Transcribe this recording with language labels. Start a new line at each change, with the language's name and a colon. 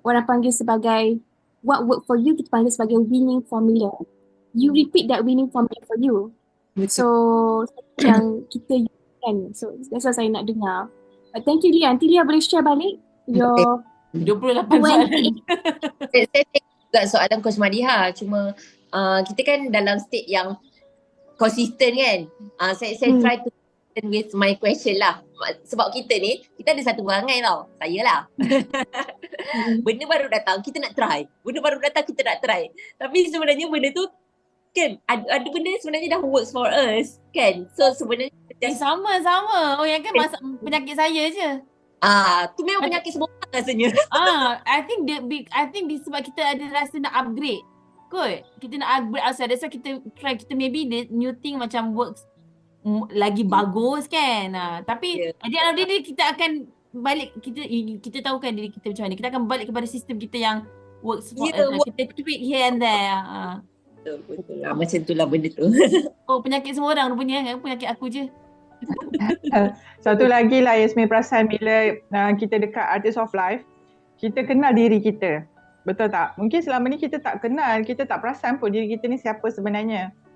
Malay: Orang panggil sebagai
English: what work for you,
Malay: kita panggil sebagai winning formula.
English: You repeat that winning formula for you.
Malay: So yang kita kan.
English: So that's what
Malay: saya nak dengar.
English: But thank you
Malay: Lia. Nanti Lia boleh share balik your 28 soalan. Saya tengok juga soalan Coach Madiha. Cuma kita kan dalam state yang konsisten kan. Saya
English: try to with my question lah.
Malay: Sebab kita ni, kita ada satu perangai tau. Saya lah. Benda baru datang, kita nak try. Benda baru datang, kita nak try. Tapi sebenarnya benda tu kan, ada benda sebenarnya dah
English: works for us
Malay: kan. So sebenarnya Sama. Oh yang kan penyakit saya je. Tu memang penyakit semua orang rasanya.
English: I think
Malay: sebab kita ada rasa nak upgrade. Kot. Kita nak upgrade
English: ourselves. That's why
Malay: kita
English: try, kita maybe the new thing
Malay: macam
English: works
Malay: lagi bagus kan. Tapi
English: at the end of the day
Malay: kita akan balik, kita tahu kan diri kita macam mana. Kita akan balik kepada sistem kita yang
English: works for us.
Malay: Kita
English: tweak here and there.
Malay: Betul lah. Macam tu lah benda tu. Oh, penyakit semua orang rupanya kan. Penyakit aku je. Satu lagi lah Yasmin perasan bila kita dekat Artist of Life, kita kenal diri kita. Betul tak? Mungkin selama ni kita tak kenal, kita tak perasan pun diri kita ni siapa sebenarnya.